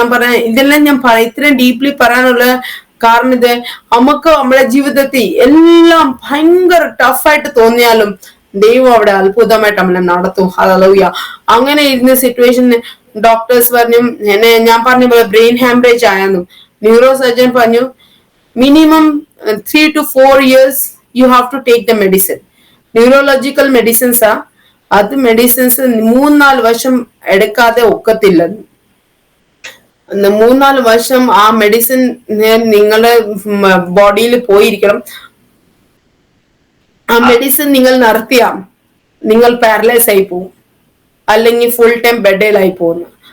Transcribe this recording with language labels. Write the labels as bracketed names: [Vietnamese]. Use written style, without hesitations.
[Malayalam] ഞാൻ പറയാൻ ഇതെല്ലാം ഇത്രയും ഡീപ്ലി പറയാനുള്ള കാരണം ഇത് നമുക്ക് നമ്മുടെ ജീവിതത്തിൽ എല്ലാം ഭയങ്കര ടഫായിട്ട് തോന്നിയാലും ദൈവം അവിടെ അത്ഭുതമായിട്ട് നമ്മളെ നടത്തും. ഹല്ലേലൂയ. അങ്ങനെ ഇരുന്ന സിറ്റുവേഷന് ഡോക്ടേഴ്സ് പറഞ്ഞു, ഞാൻ പറഞ്ഞ പോലെ ബ്രെയിൻ ഹാംറേജ് ആയെന്നും. ന്യൂറോ സർജൻ പറഞ്ഞു, minimum [English] 3 to 4 years you have to take the medicine. [Malayalam] Neurological മെഡിസിൻസാ. അത് മെഡിസിൻസ് 3-4 വർഷം എടുക്കാതെ ഒക്കത്തില്ല. 3-4 വർഷം ആ മെഡിസിൻ നിങ്ങളുടെ ബോഡിയിൽ പോയിരിക്കണം. ആ മെഡിസിൻ നിങ്ങൾ നടത്തിയ നിങ്ങൾ പാരലൈസ് ആയി പോകും, അല്ലെങ്കിൽ ഫുൾ ടൈം ബെഡിലായി പോകുന്നു.